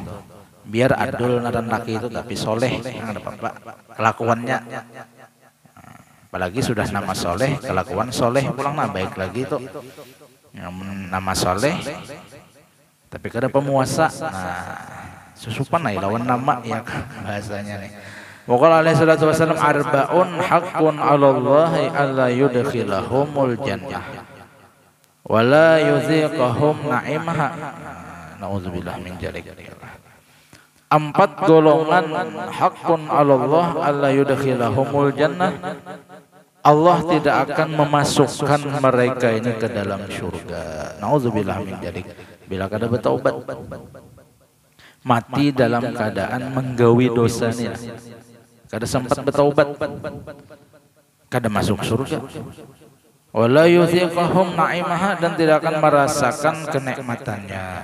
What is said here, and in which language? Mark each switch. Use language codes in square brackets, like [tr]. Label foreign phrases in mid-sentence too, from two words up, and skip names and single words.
[bjn] Biar adul naran laki itu tapi soleh, ada apa-apa kelakuannya. Apalagi sudah nama soleh, kelakuan soleh pulang nah baik lagi itu. Nama soleh, tapi kada pemuasa. Nah, susupan nih lawan nama ya bahasanya nih. [ar] وقال عليه الصلاة والسلام أربع حق على الله ألا يدخلهم الجنة ولا يذيقهم نعيمها. نعوذ بالله من ذلك. 4 golongan حق على الله ألا يدخلهم الجنة. [id] Allah tidak akan memasukkan mereka ini ke dalam surga. [ar] نعوذ بالله من ذلك. [bjn] Bila kada bertaubat, mati dalam keadaan menggawi dosa nih, kada sempat bertaubat, kada masuk surga. [ar] ولا يذيقهم نعيمها, [id] dan tidak akan merasakan kenikmatannya.